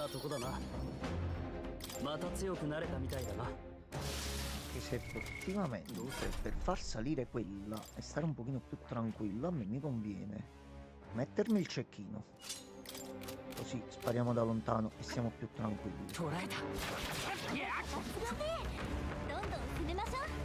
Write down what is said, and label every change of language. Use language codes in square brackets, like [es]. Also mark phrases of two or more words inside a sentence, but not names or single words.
[ja] だな。また強くなれたみたいだな。 [it] Che se effettivamente per far salire quella e stare un pochino più tranquillo, a me mi conviene mettermi il cecchino. Così spariamo da lontano e siamo più tranquilli. [ja] 捕らえた。いや、どんどん進めましょう。